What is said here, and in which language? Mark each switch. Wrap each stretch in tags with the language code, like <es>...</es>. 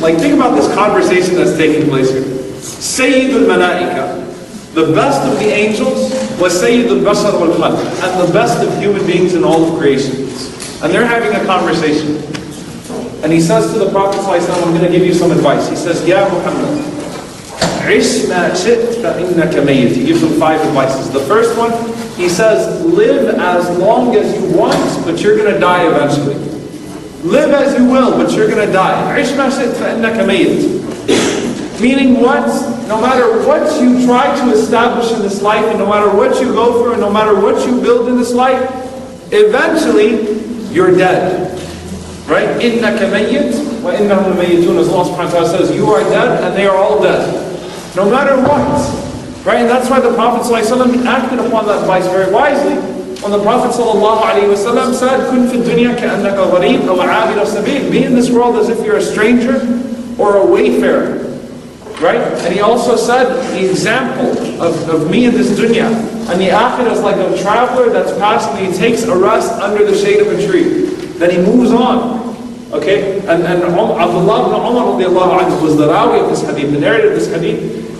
<en>Like, think about this conversation that's taking place here. Sayyidul Malaika, the best of the angels, was Sayyidul Bashar wal Khalq, and the best of human beings in all of creation. And they're having a conversation. And he says to the Prophet ﷺ, I'm going to give you some advice. He says,</en> <ar>Ya Muhammad, عِشْ مَا شِئْتَ فَإِنَّكَ مَيِّتٌ.</ar> <en>He gives them 5 advices. The first one, he says, live as long as you want, but you're going to die eventually. Live as you will, but you're going to die.</en> <ar>عِشْ مَا شِئْتَ فَإِنَّكَ مَيِّتٌ.</ar> <en>Meaning what? No matter what you try to establish in this life, and no matter what you go through, and no matter what you build in this life, eventually you're dead. Right?</en> <ar>إِنَّكَ مَيِّتٌ وَإِنَّهُمْ مَيِّتُونَ.</ar> <en>As Allah subhanahu wa ta'ala says, you are dead and they are all dead. No matter what. Right? And that's why the Prophet ﷺ acted upon that advice very wisely. When the Prophet ﷺ said,</en> <ar>كُن فِي الدُّنْيَا كَأَنَّكَ غَرِيبٌ أَوْ عَابِرَ سَبِيلٍ.</ar> <en>Be in this world as if you're a stranger or a wayfarer. Right? And he also said, the example of me in this dunya and the akhirah is like a traveler that's passing and he takes a rest under the shade of a tree. Then he moves on. Okay? And Abdullah ibn Umar was the rawi of this hadith, the narrator of this hadith.</en>